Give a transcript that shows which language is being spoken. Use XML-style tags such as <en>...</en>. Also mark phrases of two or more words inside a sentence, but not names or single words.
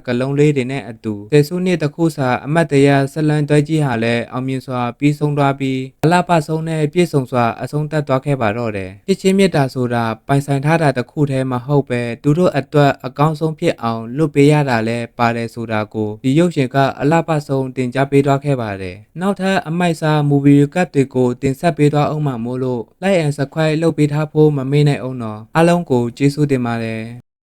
<my>ကားလုံးလေးတွေနဲ့အတူဆယ်စုနှစ်တစ်ခုစာအမတ်တရဆက်လန်းတွဲကြီးဟာလည်းအောင်မြင်စွာပြီးဆုံးသွားပြီးအလှပဆုံးနဲ့ပြည့်စုံစွာအဆုံးသတ်သွားခဲ့ပါတော့တယ်ချစ်ချင်းမြတ်တာဆိုတာပိုင်ဆိုင်ထားတာတစ်ခုတည်းမဟုတ်ပဲသူတို့အတွက်အကောင်းဆုံးဖြစ်အောင်လွတ်ပေးရတာလည်းပါတယ်ဆိုတာကိုဒီရုပ်ရှင်ကအလှပဆုံးတင်ကြားပေးသွားခဲ့ပါတယ်နောက်ထပ်အမိုက်စားမူဗီကတ်တွေကိုတင်ဆက်ပေးသွားအောင်မှာမို့လို့</my> <en>like and subscribe</en> <my>လုပ်ပေးထားဖို့မမေ့နိုင်အောင်တော့အားလုံးကိုကျေးဇူးတင်ပါတယ်</my>